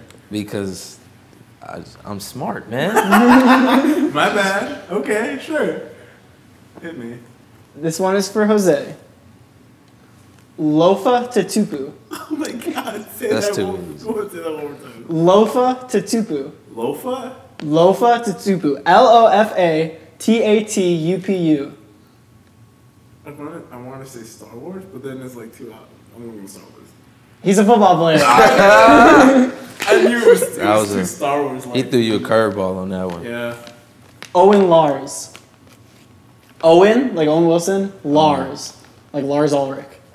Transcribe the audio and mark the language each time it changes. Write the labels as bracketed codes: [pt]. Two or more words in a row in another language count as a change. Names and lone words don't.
[en] Because I'm smart, man. My bad. Okay, sure. Hit me. This one is for Jose. Lofa Tatupu. Oh my god. That's too easy. Say that one more time. Lofa Tatupu. Lofa? Lofa Tatupu. Lofatatupu. I want to say Star Wars, but then it's like too hot. I'm going to go Star Wars. He's a football player. I knew it was too Star Wars. He threw you a curveball on that one. Yeah. Owen Lars. Owen, like Owen Wilson. Lars, like Lars Ulrich.